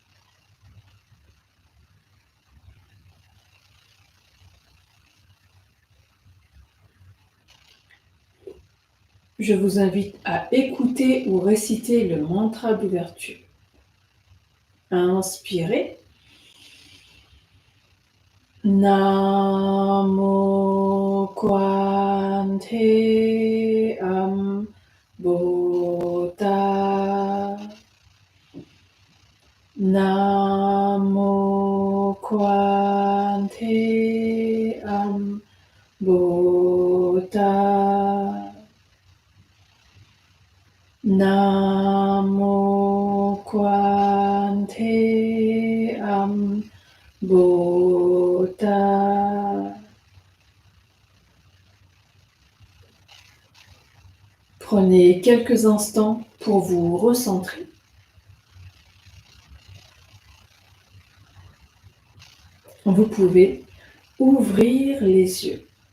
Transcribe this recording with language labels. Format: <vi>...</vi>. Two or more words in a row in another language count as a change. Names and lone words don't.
<fr>Je vous invite à écouter ou réciter le mantra d'ouverture. Inspirez. Namo Kwante Bhota. Namo Kwante Bhota. Namo Kwante Bhota. Prenez quelques instants pour vous recentrer. Vous pouvez ouvrir les yeux.</fr>